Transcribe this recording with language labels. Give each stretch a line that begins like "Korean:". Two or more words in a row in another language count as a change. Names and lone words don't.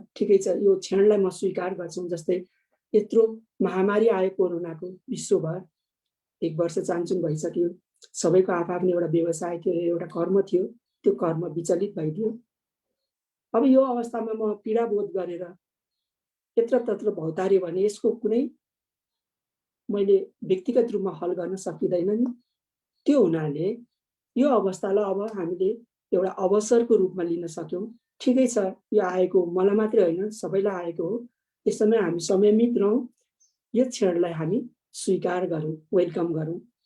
Nepali: ठिकै छ, यो क्षणलाई म स्वीकार गर्छु। जस्तै यत्रो महामारी आयो कोरोनाको, विश्वभर 1 वर्ष चान्चुन भइसक्यो। सबैको आफ्नै एउटा व्यवसाय थियो, एउटा कर्म थियो, त्यो कर्म विचलित भइदियो। अब यो अवस्थामा म पीडा बोध गरेर यत्र तत्र भौतार्यो भने यसको कुनै मैले व्यक्तिगत रूपमा हल गर्न सकिँदैन नि। त्यो हुनाले यो अवस्थालाई अब हामीले एउटा अवसरको रूपमा लिन सक्यौँ। ठिकै छ, यो आएको मलाई मात्रै होइन, सबैलाई आएको हो। यसमा हामी संयमित रहौँ, यो क्षणलाई हामी स्वीकार गरौँ, वेलकम गरौँ।